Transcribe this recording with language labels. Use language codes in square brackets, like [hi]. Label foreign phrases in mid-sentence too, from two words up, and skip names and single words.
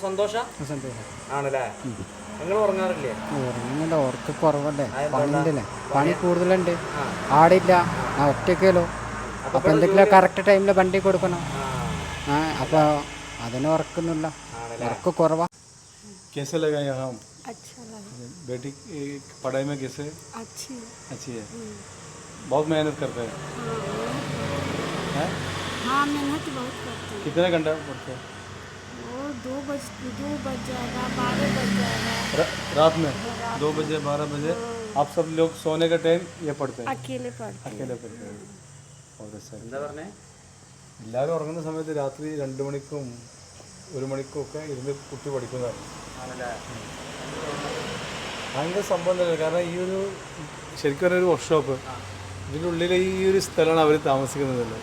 [ml] സന്തോഷം ആണല്ലേ? നിങ്ങൾ ഉറങ്ങാറില്ലേ? ഉറക്കം കുറവല്ലേ? പണി കൂടുതലുണ്ട്. ആടില്ല, ഒറ്റയ്ക്കല്ലോ. അപ്പൊ എന്തെങ്കിലും [en] correct time [ml] വണ്ടി കൊടുക്കണം. അപ്പൊ അതിന് ഉറക്കുന്നില്ല, ഉറക്കം കുറവാ. [hi] कैसे लगा यहाँ? अच्छा लगा। बेटी पढ़ाई में कैसे? अच्छी है। बहुत मेहनत करते हैं। हाँ, मेहनत बहुत करते हैं। कितने घंटा पढ़ते हैं? वो 2 बज जाएगा, 12 बज जाएगा। रात में 2 बजे 12 बजे आप सब लोग सोने का टाइम ये पढ़ते हैं? अकेले पढ़ते हैं। [ml] और എല്ലാവരും ഉറങ്ങുന്ന സമയത്ത് രാത്രി 2 മണിക്കും 1 മണിക്കും ഒക്കെ ഇരുന്ന് കുട്ടി പഠിക്കുന്നതാണ്. ഭയങ്കര സംഭവം തന്നെ. കാരണം ഈ ഒരു ശരിക്കും പറഞ്ഞൊരു വർക്ക്ഷോപ്പ് ഇതിൻ്റെ ഉള്ളിൽ ഈ ഒരു സ്ഥലമാണ് അവർ താമസിക്കുന്നതല്ലേ.